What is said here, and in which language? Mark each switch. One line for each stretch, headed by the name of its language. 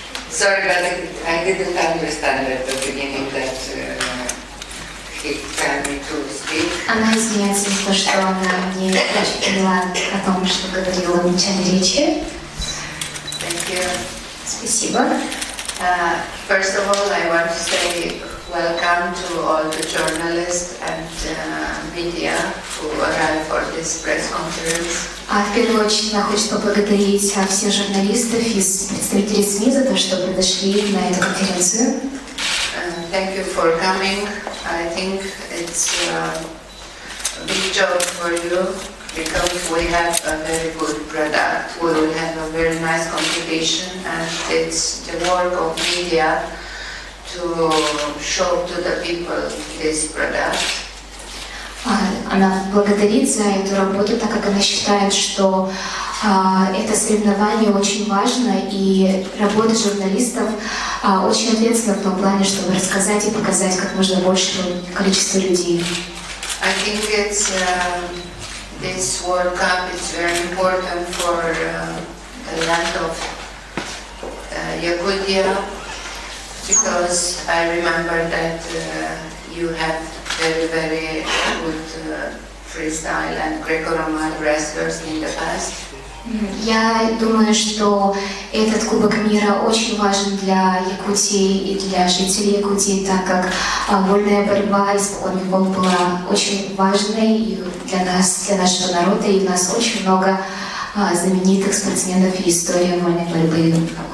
English: Sorry, but I didn't understand at the beginning that he told me to speak.
Russian: Она извиняется за то, что она не очень поняла о том, что говорила в начале речи.
English: Thank you.
Russian: Спасибо.
English: First of all, I want to say welcome to all the journalists and media who arrived for this press conference.
Russian: В первую очередь она хочет поблагодарить всех журналистов и представителей СМИ за то, что подошли на эту конференцию.
English: Thank you for coming. I think it's a big job for you because we have a very good product. We will have a very nice competition, and it's the work of media to show to the people this product.
Russian: Она благодарит за эту работу, так как она считает, что это соревнование очень важно, и работа журналистов очень ответственна в том плане, чтобы рассказать и показать как можно большему количеству людей.
English: I think it's this World Cup is very important for the land of Yakutia, because I remember that you have very good freestyle and Greco-Roman wrestlers in the past.
Russian: Я думаю, что этот Кубок мира очень важен для Якутии и для жителей Якутии, так как вольная борьба испокон веков была очень важной для нас, для нашего народа, и у нас очень много знаменитых спортсменов и история вольной борьбы.